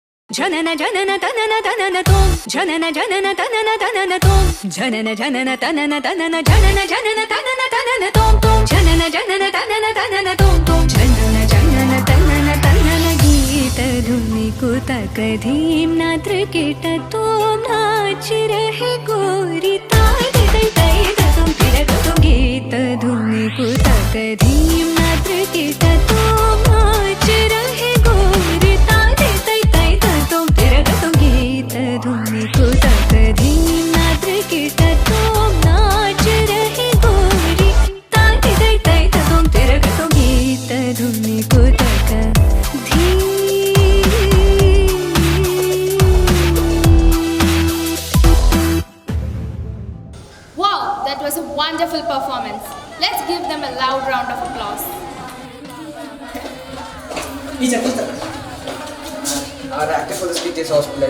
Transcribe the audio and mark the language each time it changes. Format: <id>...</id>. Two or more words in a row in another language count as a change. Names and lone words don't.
<hi>जनन जनन तनन तनन तोम जनन जनन तनन तनन तोम जनन जनन तनन तनन जनन जनन तनन तनन तोम तोम जनन जनन तनन तनन तोम तोम जनन जनन तनन तनन गीत धुनि कुतक धीम नात्र कीट तोम नाच रहे गोरी ताई तै तै तुम फिर तुम गीत धुनि कुतक धीम नात्र कीट तोम नाच रहे गोरी ताई तै तै तुम फिर तुम गीत धुनि कुतक धीम नात्र कीट तोम नाच रहे गोरी ताई तै तै तुम फिर तुम गीत धुनि कुतक धीम.</hi> <en>Wow, that was a wonderful performance. Let's give them a loud round of applause. Teacher. Our actor for the skit is hospitalized.</en>